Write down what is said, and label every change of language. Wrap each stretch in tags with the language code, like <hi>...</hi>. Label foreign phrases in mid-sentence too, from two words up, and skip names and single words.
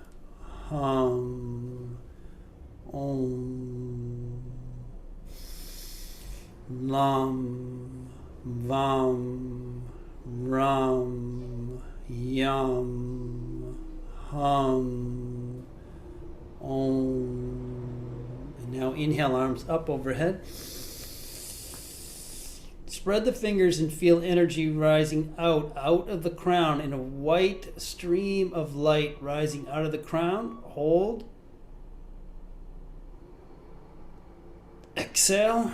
<sa>hum, om, lam, vam, rum, yum, hum, om.</sa> <en>And now inhale, arms up overhead. Spread the fingers and feel energy rising out of the crown in a white stream of light rising out of the crown. Hold. Exhale.</en>